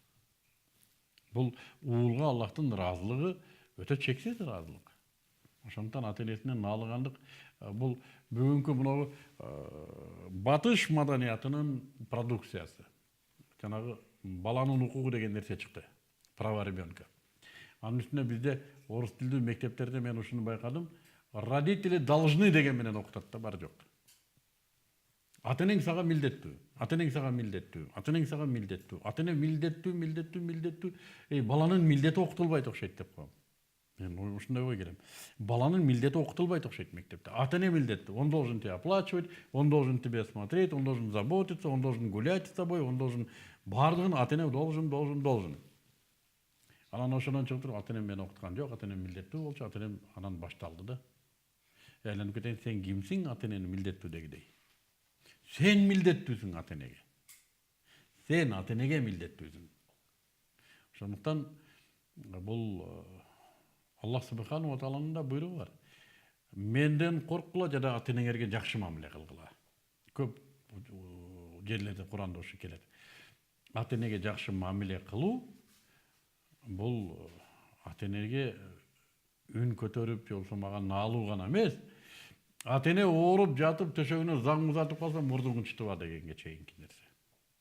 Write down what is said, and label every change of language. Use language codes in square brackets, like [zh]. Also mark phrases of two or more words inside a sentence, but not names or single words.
[ky] Бул уулга Аллахтын ыраазылыгы өтө чексиз ыраазылык. Ошондуктан ата-энесинен наалыгандык бул бүгүнкү мына батыш маданиятынын продукциясы. Жанагы баланын укугу деген нерсе чыкты. [ru] Право ребенка. [ky] Анын үстүнө бизде орус тилдүү мектептерде мен ушуну байкадым. [ru] Родители должны [ky] деген менен окутат да, бар жок. Ата-энең сага милдеттүү, ата-энең сага милдеттүү, ата-энең сага милдеттүү, ата-эне милдеттүү. Баланын милдети окутулбайт окшойт деп коем. Мен ушундай ой келем. Баланын милдети окутулбайт окшойт мектепте. Ата-эне милдеттүү, [ru] он должен тебя оплачивать, он должен тебе смотреть, он должен заботиться, он должен гулять с тобой, он должен [ky] бардыгын ата-эне [ru] должен. [ky] Анан ошондон чыгып туруп ата-энем мени окуткан жок, ата-энем милдеттүү болчу, ата-энем анан башталды да. Айланып кетейин, сен кимсиң ата-энени милдеттүү дегидей. Сен милдеттүүсүң ата-энеге. Сен ата-энеге милдеттүүсүң. Ошондуктан бул Аллах [ar] سبحانه وتعالى [ky] да буйругу бар. Менден корккула жада ата-энеңерге жакшы мамиле кылгыла. Көп жерлерде Куранда ошо келет. Ата-энеге жакшы мамиле кылуу бул ата-энеге үн көтөрүп же болбосо мага наалуу гана эмес, ата-эне ооруп жатып төшөгүнө заң узатып калса мурдугун чытыба дегенге чейинки нерсе.